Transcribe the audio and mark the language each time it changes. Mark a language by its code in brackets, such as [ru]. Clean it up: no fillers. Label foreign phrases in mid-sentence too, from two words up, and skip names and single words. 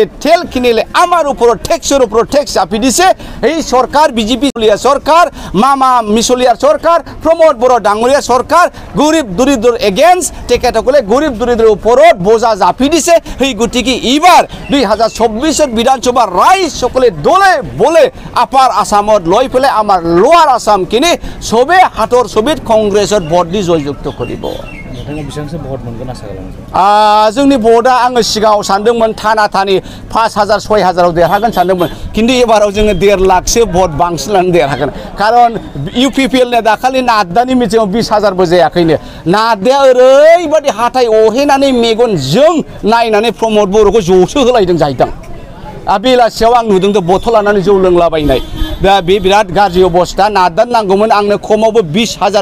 [as] তেল কিনিলে আমাৰ ওপৰত টেক্স চাপি দিছে এই চৰকাৰ বিজেপি চৰকাৰ মামা মিছলীয়াৰ চৰকাৰ প্ৰমোদ বড় ডাঙৰীয়া চৰকাৰ গৰীব দৰিদ্ৰৰ এগেইনস্ট তেখেতসকলে গৰীব দৰিদ্ৰৰ ওপৰত বোজা জাপি দিছে এই গতিকে এইবাৰ 2024 বিধানসভা ৰাইজ সকলে দলে বলে আপাৰ আসামত লৈ পেলাই আমাৰ লোৱাৰ আসাম কিনি সবে হাতৰ ছবিত কংগ্ৰেছত ভোট দি জয়যুক্ত কৰিব [brx] नोंथाङा बेसेबांसो भट मोनगोन आसा खालामो जोंनि भटआ आङो सिगाङाव सानदोंमोन थाना थानि 5,000 6,000आव देरहागोन सानदोंमोन खिन्थु एबाराव जोङो 1.5 लाखसो भट बांसिन लानानै देरहागोन खारन इउपिपिएलनि दाखालि नाद्दानि मिथिङाव 20,000बो जायाखैनो नाद्दाया ओरैबायदि हाथाय अहेनानै मेगनजों नायनानै प्रमद बर'खौ ज'सो होलायदों जाहैदों बेलासियाव आं नुदों बथल लानानै जौ लोंलाबायनाय दा बे बिराद गाज्रि अबस्था नाद्दान नांगौमोन आंनो खमावबो 20,000